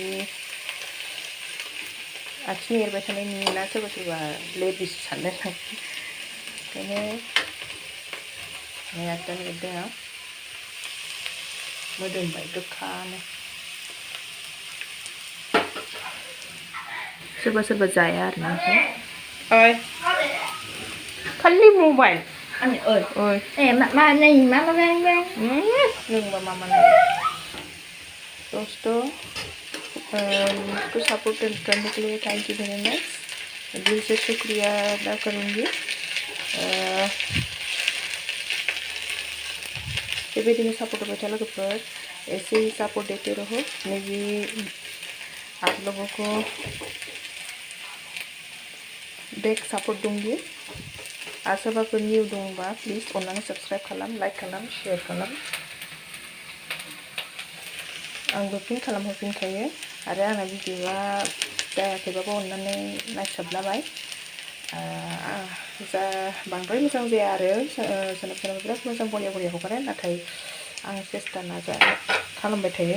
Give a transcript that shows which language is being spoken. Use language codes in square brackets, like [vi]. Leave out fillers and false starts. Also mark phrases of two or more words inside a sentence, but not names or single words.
[brx] आखिनि एरबाय थानाय नुयोना सोरबा सोरबा लेडिस सानदों ओंखायनो नै आगदानि एरदों आं मोदोमबाय गोखानो सोरबा सोरबा जाया आरोना ओइ खालि मबाइल [vi] Mama này, mama đang đang. [id] Nunggu mama lagi. [hi] Dosto, उसको सपोर्ट करने के लिए [en] thank you very much [hi] दिल से शुक्रिया अदा करूँगी [brx] बेबायदिनो सपोर्ट होबाय था लोगोफोर [hi] ऐसे ही सपोर्ट देते रहो। मैं भी आप लोगों को [en] back support [hi] दूंगी। [brx] आरो सोरबाफोर निउ दंबा प्लिज अननानै साबस्क्राइब खालाम, लाइक खालाम, शेयर खालाम। आंबो फिन खालामहरफिनखायो। आरो आंना भिडिअआ जायाखैबाबो अननानै नायस्लाबलाबाय। जा बांद्राय मोजां जाया आरो सोरनाबा सोरनाबा बिराद मोजां बरिया हगारो, नाथाय आं सेस्था खालामबाय थायो।